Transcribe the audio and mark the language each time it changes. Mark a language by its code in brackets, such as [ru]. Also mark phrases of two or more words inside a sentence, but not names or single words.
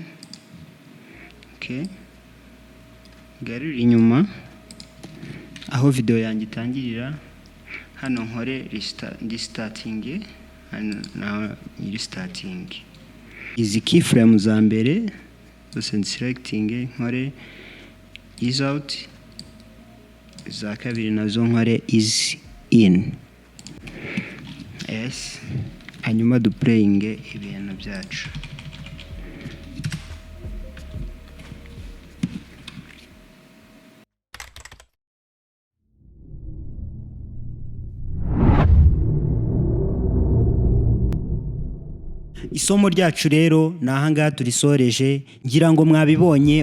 [rw] Okay, garura inyuma aho video yanjye itangirira, hano nkore restarting, hano na restarting. Izi keyframe za mbere zose selecting, nkore [en] ease out, [rw] za kabiri nazo nkore [en] ease in. [rw] Yes, hanyuma duplaying ibintu byacu. Isomo ryacu rero nahangaha turisoreje, ngira ngo mwabibonye.